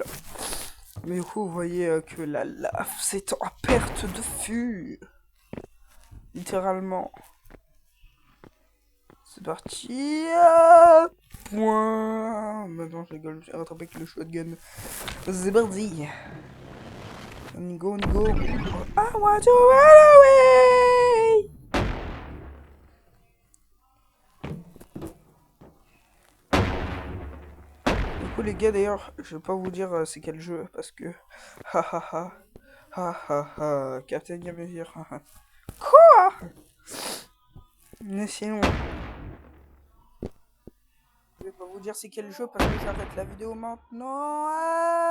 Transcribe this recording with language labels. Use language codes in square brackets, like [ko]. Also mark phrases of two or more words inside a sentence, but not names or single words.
[fr] Mais du coup, vous voyez que la lave, c'est à perte de vue. Littéralement. C'est parti. Point. Maintenant, je rigole, j'ai rattrapé avec le shotgun. C'est parti. On y go, on y go. [en] I want to run away. [fr] Du coup, les gars, d'ailleurs, je vais pas vous dire c'est quel jeu parce que. Ha ha ha. Ha ha ha. Captain Gamevir. Quoi? Mais sinon. Je vais pas vous dire c'est quel jeu parce que j'arrête la vidéo maintenant.